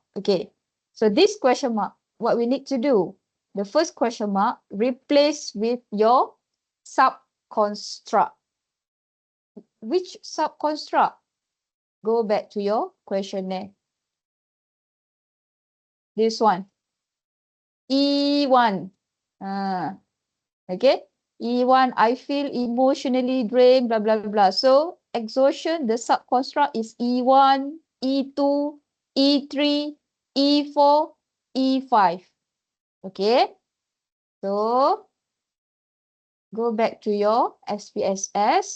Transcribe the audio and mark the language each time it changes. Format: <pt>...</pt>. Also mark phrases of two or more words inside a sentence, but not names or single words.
<en>Okay, so this question mark, what we need to do, the first question mark, replace with your sub subconstruct. Which subconstruct? Go back to your questionnaire. This one. E1. Okay. E1, I feel emotionally drained, blah, blah, blah. So exhaustion, the subconstruct is E1, E2, E3, E4, E5. Okay. So go back to your SPSS.</en>